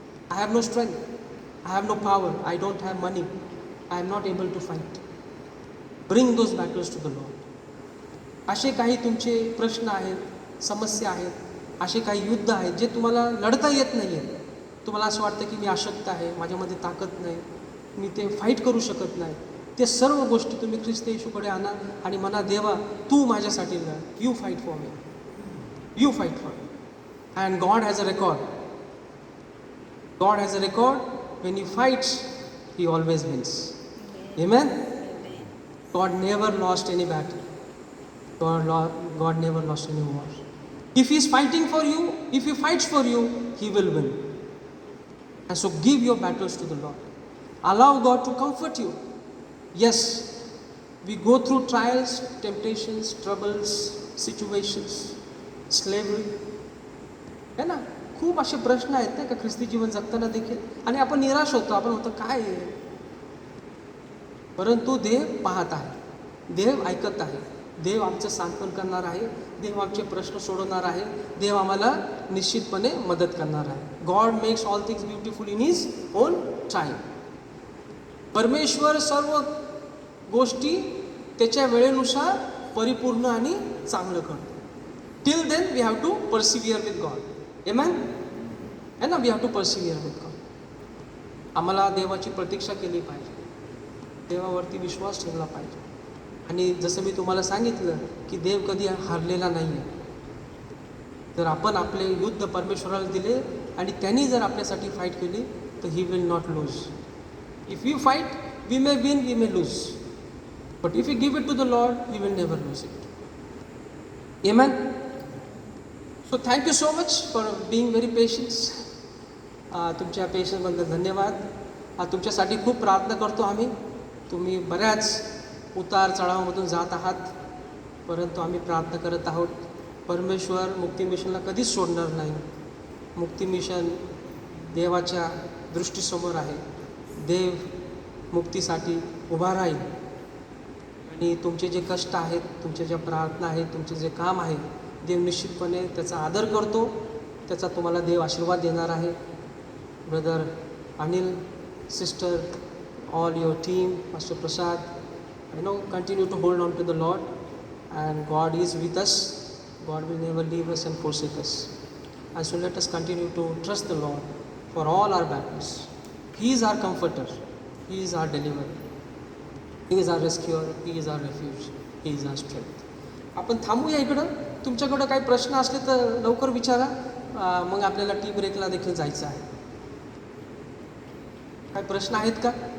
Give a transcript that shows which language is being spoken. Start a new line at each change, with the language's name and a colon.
English: I have no strength, I have no power, I don't have money, I am not able to fight. Bring those battles to the Lord.
Marathi: असे काही तुमचे प्रश्न आहेत, समस्या आहेत, असे काही युद्ध आहेत जे तुम्हाला लढता येत नाही आहेत. तुम्हाला असं वाटतं की मी अशक्त आहे, माझ्यामध्ये ताकद नाही, मी ते फाईट करू शकत नाही. ते सर्व गोष्टी तुम्ही ख्रिस्त येशूकडे आणा आणि म्हणा, देवा तू माझ्यासाठी लढ.
English: You fight for me, you fight for me. And God has a record. God has a record. When he fights, he always wins. Amen? God never lost any battle. God never lost any war. If he is fighting for you, if he fights for you, he will win. And so give your battles to the Lord. Allow God to comfort you. Yes, we go through trials, temptations, troubles, situations, slavery.
Hindi: है ना?
Marathi: खूप असे प्रश्न आहेत नाही का ख्रिस्ती जीवन जगताना देखील, आणि आपण निराश होतो. आपण होतो काय आहे, परंतु देव पाहत आहे, देव ऐकत आहे, देव आमचं सांत्वन करणार आहे, देव आमचे प्रश्न सोडवणार आहे, देव आम्हाला निश्चितपणे मदत करणार आहे.
English: God makes all things beautiful in his own time.
Marathi: परमेश्वर सर्व गोष्टी त्याच्या वेळेनुसार परिपूर्ण आणि चांगलं करतो.
English: Till then we have to persevere with God. Amen?
Hindi: है ना?
English: We have to persevere with God.
Marathi: आम्हाला देवाची प्रतीक्षा केली पाहिजे, देवावरती विश्वास ठेवला पाहिजे. आणि जसं मी तुम्हाला सांगितलं की देव कधी हारलेला नाही आहे. जर आपण आपले युद्ध परमेश्वराला दिले आणि त्यांनी जर आपल्यासाठी फाईट केली तर
English: He will not lose. If you fight, we may win, we may lose, but if you give it to the Lord, he will never lose it. Amen? So thank you so much for being very patient.
Marathi: तुमच्या पेशन्सबद्दल धन्यवाद. तुमच्यासाठी खूप प्रार्थना करतो आम्ही. तुम्ही बऱ्याच उतार चढावामधून जात आहात, परंतु आम्ही प्रार्थना करत आहोत. परमेश्वर मुक्ती मिशनला कधीच सोडणार नाही. मुक्ती मिशन देवाच्या दृष्टीसमोर आहे. देव मुक्तीसाठी उभा राहील. आणि तुमचे जे कष्ट आहेत, तुमच्या ज्या प्रार्थना आहेत, तुमचे जे काम आहे, देव निश्चितपणे त्याचा आदर करतो. त्याचा तुम्हाला देव आशीर्वाद देणार आहे.
English: Brother Anil, sister, all your team, master Prasad, continue to hold on to the Lord and God is with us. God will never leave us and forsake us. And so let us continue to trust the Lord for all our battles. He is our comforter, He is our deliverer, He is our rescuer, He is our refuge, He is our strength.
Marathi: आपण थांबूया इकडं. तुमच्याकडं काही प्रश्न असले तर लवकर विचारा. मग आपल्याला टी ब्रेकला देखील जायचं आहे. काय प्रश्न आहेत का?